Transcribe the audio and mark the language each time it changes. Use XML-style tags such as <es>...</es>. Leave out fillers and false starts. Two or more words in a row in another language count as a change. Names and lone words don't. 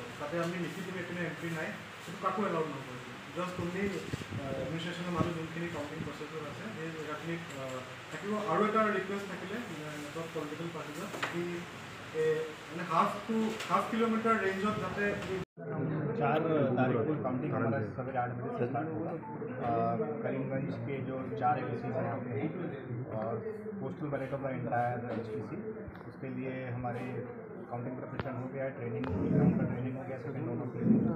<as>তাতে আমি লিখি দিম এইপিনে এণ্ট্ৰি নাই, সেইটো কাকো এলাউড নকৰোঁ।</as> <en>just only</en> <as>এডমিনিষ্ট্ৰেশ্যনৰ মাজত যোনখিনি কাউণ্টিং প্ৰচেছৰ আছে সেই জেগাখিনিত থাকিব। আৰু এটা ৰিকুৱেষ্ট থাকিলে চব পলিটিকেল পাৰ্টিজৰ কি মানে</as> <en>half kilometer</en> <as>ৰেঞ্জত যাতে</as> <hi>4 तारीख को काउंटिंग हमारा सवेरे 8 बजे से स्टार्ट होगा। करीमगंज के जो 4 एलसीज हैं यहाँ पे और</hi> <en>postal ballot of the entire HPC,</en> <hi>उसके लिए हमारे काउंटिंग प्रोफेशन हो गया,</hi> <en>training ground</en> <hi>का ट्रेनिंग हो गया,</hi> <en>second round of training</en> <hi>होगा।</hi>